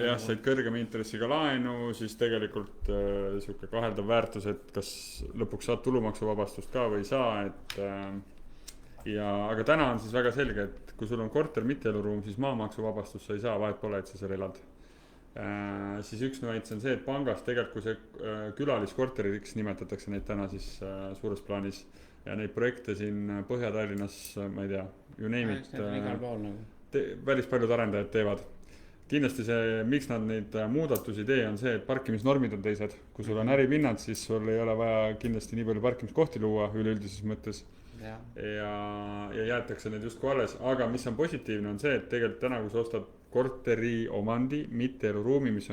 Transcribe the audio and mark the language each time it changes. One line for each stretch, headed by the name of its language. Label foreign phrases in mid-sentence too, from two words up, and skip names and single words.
Estonian: Jah, said kõrgema intressiga laenu, siis tegelikult suke kaheldav väärtus, et kas lõpuks saad tulumaksuvabastust ka või ei saa, et aga täna on siis väga selge, et kui sul on korter mitte eluruum, siis maamaksuvabastust sa ei saa, vahet pole, et sa seal elad. Siis üks nüanss on see, et pangas tegelikult kui see külaliskorteriks nimetatakse neid täna siis suures plaanis ja neid projekte siin Põhja-Tallinnas, ma ei tea,
English: you name it,
Estonian: päris paljud arendajad teevad. Kindlasti see, miks nad neid muudatusi tee, on see, et parkimisnormid on teised. Kui sul on äripinnad, siis sul ei ole vaja kindlasti nii palju parkimiskohti luua üleüldises mõttes. Ja jäetakse need justkui alles, aga mis on positiivne on see, et tegelikult täna, kui sa ostad korteri omandi, mitte eluruumi, mis